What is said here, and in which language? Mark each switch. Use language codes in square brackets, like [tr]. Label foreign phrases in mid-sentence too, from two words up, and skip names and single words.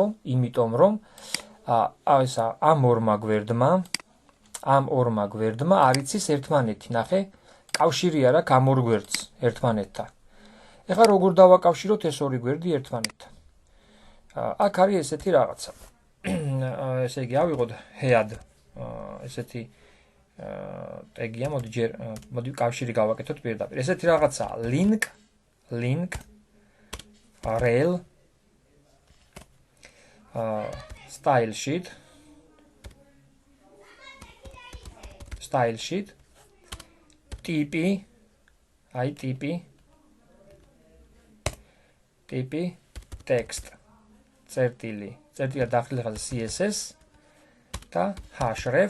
[ka] იმიტომ რომ ესა ამ ორმა გვერდმა არ იცის ერთმანეთი, ნახე, კავშირი არ აქვს ამ ორ გვერდს ერთმანეთთან. ეხლა როგორ დავაკავშიროთ ეს ორი გვერდი ერთმანეთთან? აქ არის ესეთი რაღაცა. ესე იგი ავიღოთ head ესეთი ტეგია, მოდი კავშირი გავაკეთოთ პირდაპირ. ესეთი რაღაცაა [en] link rel style sheet [ka] ტიპი text წერტილი დაახლილი ხაზი css და href.